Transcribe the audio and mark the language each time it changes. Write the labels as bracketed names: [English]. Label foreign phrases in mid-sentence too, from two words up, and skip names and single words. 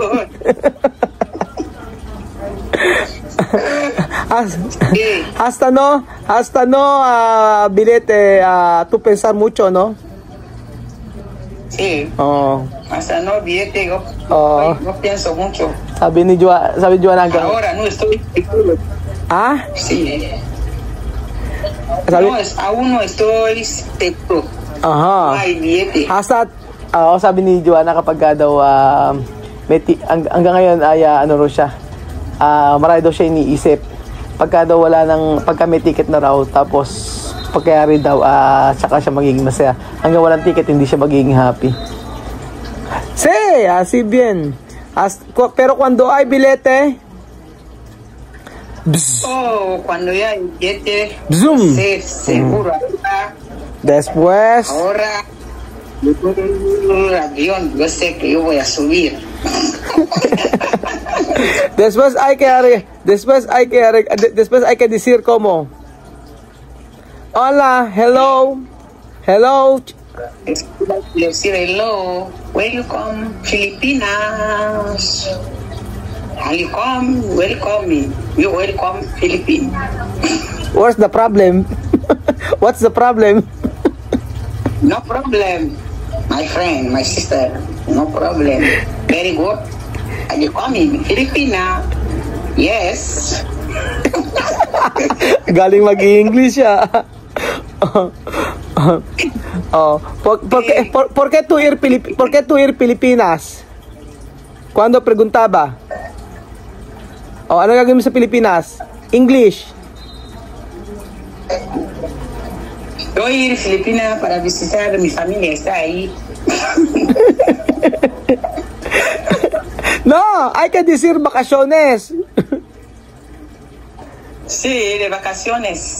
[Spanish] Hasta no bilete tú pensar mucho, ¿no? Sí. Hasta no billete yo pienso mucho. [Filipino] Sabi Joanna hanggang [Spanish] ahora no estoy. Sí. Aún no estoy seguro. No hay billete. [Filipino] Sabi ni Joanna kapag daw hanggang ngayon ay ano raw siya. Marami daw siya iniisip. Pagka daw pagka may ticket na raw, tapos pagkayari daw, saka siya magiging masaya. [English] Hanggang walang ticket, hindi siya magiging happy. [Spanish] Sí, así bien. Pero cuando hay billete, cuando ya hay billete, zoom. Seguro. Después, ahora, el avión, yo sé que yo voy a subir. Después hay que decir como, hola, hello, [English] decir hello, welcome Filipinas, welcome me, you welcome Philippines. What's the problem? What's the problem? No problem, my friend, my sister, no problem. Very good. Are you coming Filipina? Yes. [Filipino] Galing mag-English siya. [Spanish] ¿Por qué tú ir Pilipinas? ¿Cuándo preguntaba? [Filipino] Ano gagawin mo sa Pilipinas? English. [Spanish] Voy a ir a Filipinas para visitar mi familia, está ahí. No, hay que decir vacaciones. Sí, de vacaciones.